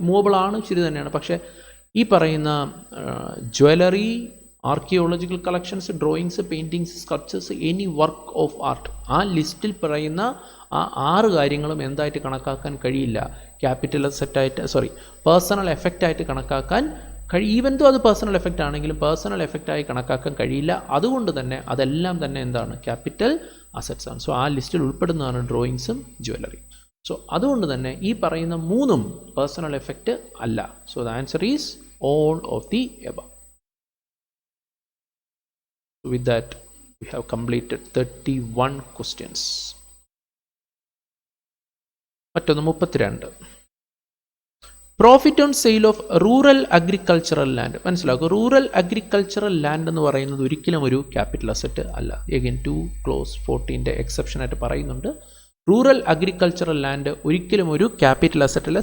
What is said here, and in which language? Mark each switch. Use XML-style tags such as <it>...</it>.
<ml>Movable ആണ്, ശരി തന്നെയാണ്. പക്ഷേ ഈ പറയുന്ന jewellery, archaeological collections, drawings, paintings, sculptures, any work of art, ആ ലിസ്റ്റിൽ പറയുന്ന ആ 6 കാര്യങ്ങളും എന്തായിട്ട് കണക്കാക്കാൻ കഴിയില്ല, ക്യാപിറ്റൽ അസറ്റായിട്ട് പേഴ്സണൽ എഫക്റ്റായിട്ട് കണക്കാക്കാൻ</ml> <en>even though</en> <ml>അത് പേഴ്സണൽ എഫക്റ്റ് ആണെങ്കിലും പേഴ്സണൽ എഫക്റ്റായി കണക്കാക്കാൻ കഴിയില്ല. അതുകൊണ്ട് തന്നെ അതെല്ലാം തന്നെ എന്താണ്, ക്യാപിറ്റൽ അസറ്റ്സ് ആണ്. സോ ആ ലിസ്റ്റിൽ ഉൾപ്പെടുന്നതാണ് ഡ്രോയിങ്സും ജ്വല്ലറിയും. സോ അതുകൊണ്ട് തന്നെ ഈ പറയുന്ന 3ഉം പേഴ്സണൽ എഫക്റ്റ് അല്ല.</ml> <en>So the answer is all of the above. With that, we have completed 31 questions.</en> <ml>മറ്റൊന്ന് 32.</ml> <en>Profit on sale of rural agricultural land.</en> <ml>മനസ്സിലാക്കുക, റൂറൽ അഗ്രികൾച്ചറൽ ലാൻഡ് എന്ന് പറയുന്നത് ഒരിക്കലും ഒരു ക്യാപിറ്റൽ അസറ്റ് അല്ല. എഗെയിൻ 2 clause 14 എക്സെപ്ഷനായിട്ട് പറയുന്നുണ്ട്. റൂറൽ അഗ്രികൾച്ചറൽ ലാൻഡ് ഒരിക്കലും ഒരു ക്യാപിറ്റൽ അസറ്റ് അല്ല.</ml>